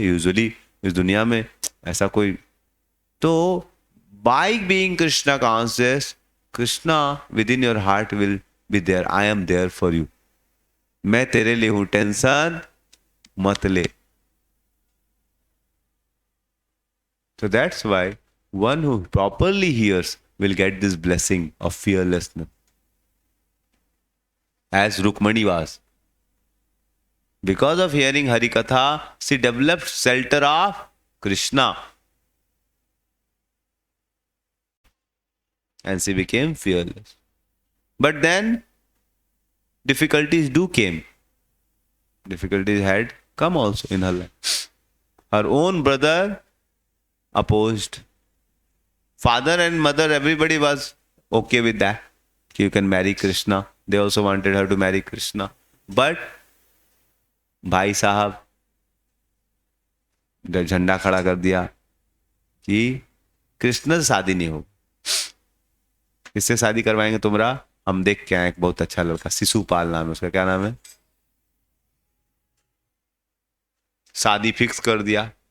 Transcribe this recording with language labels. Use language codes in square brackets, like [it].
[en] usually [hi] इस दुनिया में ऐसा कोई, तो [en] By being Krishna conscious, Krishna within your heart will be there. I am there for you, [hi] मैं तेरे लिए हूं, टेंशन मत ले। [en] So that's why one who properly hears will get this blessing of fearlessness, as Rukmani was. Because of hearing Hari Katha, she developed shelter of Krishna, and she became fearless. But then difficulties do came. Difficulties had come also in her life. Her own brother opposed. Father and mother, everybody was okay with that. You can marry Krishna. They also wanted her to marry Krishna. [hi] But भाई साहब झंडा खड़ा कर दिया कि कृष्ण से शादी नहीं हो, किससे शादी करवाएंगे तुमरा, हम देख के आए एक बहुत अच्छा लड़का, शिशुपाल नाम है उसका, क्या नाम है, शादी फिक्स कर दिया।